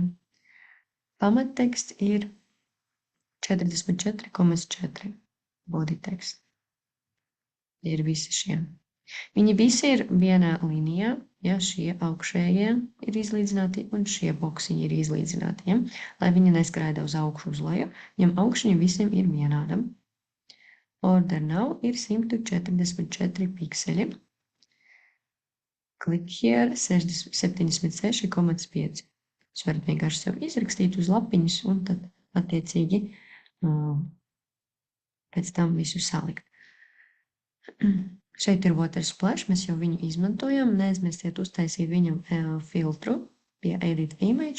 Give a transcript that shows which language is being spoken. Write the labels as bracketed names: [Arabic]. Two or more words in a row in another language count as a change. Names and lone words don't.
[Latvian] Pamatteksts ir 44,4 body teksts. Ir visi šie. Viņi visi ir vienā līnijā, ja šie augšējie ir izlīdzināti un šie boksiņi ir izlīdzināti, ja, lai viņi neskraida uz augšu uz leju, viņam augšņi visiem ir vienāda. [English] Order now [Latvian] ir 144 pikseli. [English] Click here 76,5. [Latvian] Jūs varat vienkārši sev izrakstīt uz lapiņas un tad attiecīgi pēc tam visu salikt. Šeit ir otrs splash, mēs jau viņu izmantojam. Neaizmirstiet uztaisīt viņam filtru pie Edit Image.